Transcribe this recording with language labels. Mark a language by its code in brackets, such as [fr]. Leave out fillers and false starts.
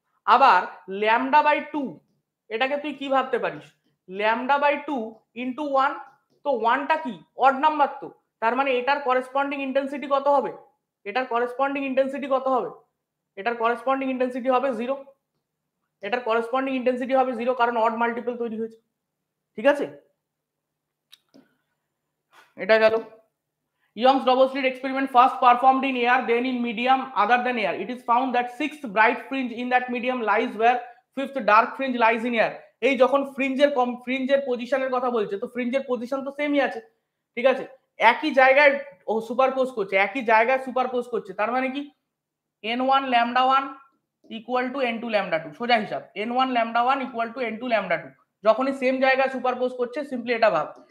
[bn] আবার lambda by 2 এটাকে তুই কি ভাবতে পারিস, ল্যামডা বাই 2 ইন্টু 1, তো 1টা কি অড নাম্বার, তো তার মানে এটার করেসপন্ডিং ইন্টেন্সিটি কত হবে, এটার করেসপন্ডিং ইন্টেন্সিটি কত হবে, এটার করেসপন্ডিং ইন্টেন্সিটি হবে 0, এটার করেসপন্ডিং ইন্টেন্সিটি হবে 0 কারণ অড মাল্টিপল তৈরি হয়েছে, ঠিক আছে। এটা গেল [en] Young's double slit experiment first performed in air then in medium other than air. It is found that sixth bright fringe in that medium lies where fifth dark fringe lies in air. [bn] এই যখন ফ্রিঞ্জের পজিশনের কথা বলছে তো ফ্রিঞ্জের position তো সেমই আছে, ঠিক আছে, একই জায়গায় ও সুপারপোজ করছে, একই জায়গায় সুপারপোজ করছে, তার মানে কি n1 lambda 1 equal to n2 lambda 2, সোজা হিসাব n1 lambda 1 equal to n2 lambda 2, যখনই সেম জায়গায় সুপারপোজ করছে সিম্পলি এটা ভাব।